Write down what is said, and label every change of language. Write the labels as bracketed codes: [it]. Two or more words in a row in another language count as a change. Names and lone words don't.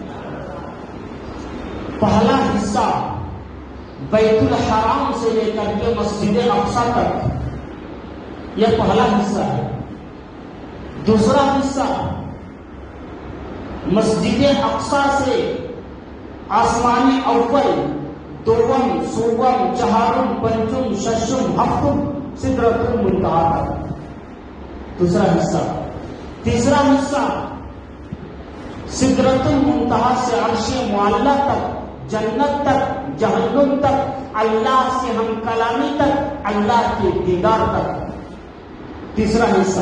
[ur] پہلا حصہ بیت الحرام سے لے کر کے مسجد اقصی تک، یہ پہلا حصہ ہے۔ دوسرا حصہ مسجد اقصی سے آسمانی اول، دوم، سوم، چہارم، پنچم، ششم، ہفتم، سدرۃ المنتہا تک، دوسرا حصہ۔ تیسرا حصہ سدرۃ المنتہا سے عرش معلیٰ تک، جنت تک، جہنم تک، اللہ سے ہم کلامی تک، اللہ کے دیدار تک، تیسرا حصہ۔